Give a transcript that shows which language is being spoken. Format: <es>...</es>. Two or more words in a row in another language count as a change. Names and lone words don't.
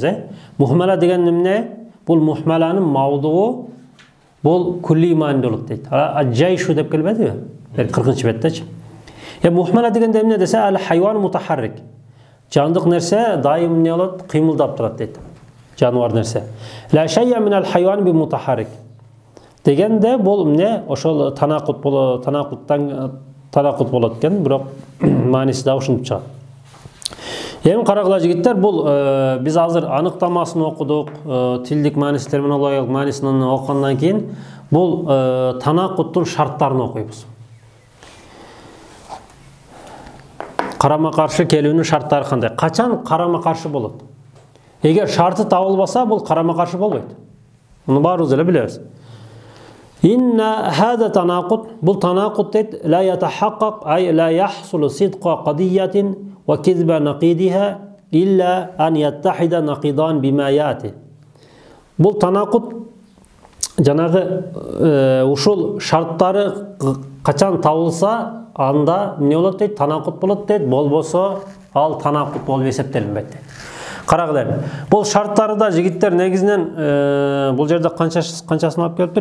<ky>Мухмала деген эмне? Бул мухмаланын мавдугу бул кулли мааниде болот дейт. Аджайшу деп келбедиби? 40-беттечи. Мухмала дегенде эмне десе,</ky> <ar>الحيوان متحرك.</ar> <ky>Жандык нерсе дайым эмне болот? Кыймылдап турат дейт. Жануар нерсе.</ky> <ar>لا شيء من الحيوان بمتحرك.</ar> <ky>Дегенде бул эмне? Ошол танакут болот, танакут болот экен, бирок мааниси да ушинтип чыгат. Эми карагыла жигиттер, бул биз азыр аныктамасын окудук, тилдик мааниси, терминологиялык маанисин окугандан кийин бул танакуттун шарттарын окуйбуз. Карама каршы келүүнүн шарттары кандай? Качан карама каршы болот? Эгер шарты табылбаса, бул карама каршы болбойт. Муну баарыбыз эле билебиз.</ky> <ar>إن هذا تناقض,</ar> <ky>бул танакут дейт,</ky> <ar>لا يتحقق أي لا يحصل صدق قضية وكذب نقيضها إلا أن يتحد النقيضان بما يأتي.</ar> <ky>Бул танакут жанагы ушул шарттары качан табылса, анда эмне болот дейт? Танакут болот дейт. Болбосо ал танакут болуп эсептелинбейт дейт. Карагыла. Бул шарттарды жигиттер негизинен бул жерде канчасын алып келиптир?</ky>